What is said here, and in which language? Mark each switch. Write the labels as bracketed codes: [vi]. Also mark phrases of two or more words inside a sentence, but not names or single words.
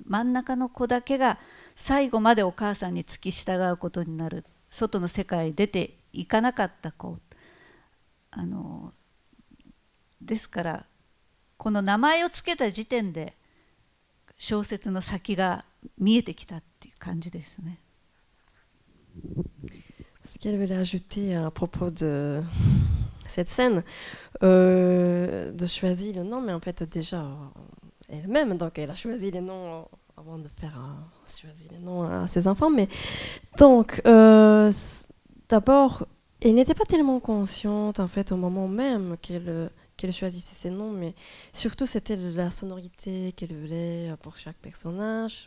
[ja] 真ん中の子だけが最後までお母さんに付き従うことになる、外の世界へ出ていかなかった子、ですからこの名前をつけた時点で小説の先が見えてきたっていう感じですね。 [fr] Ce qu'elle voulait ajouter à propos de cette scène, de choisir le nom, mais en fait déjà elle-même, donc elle a choisi les noms avant de faire choisir les noms à ses enfants. Mais donc d'abord, elle n'était pas tellement consciente en fait au moment même qu'elle choisissait ses noms, mais surtout c'était la sonorité qu'elle voulait pour chaque personnage.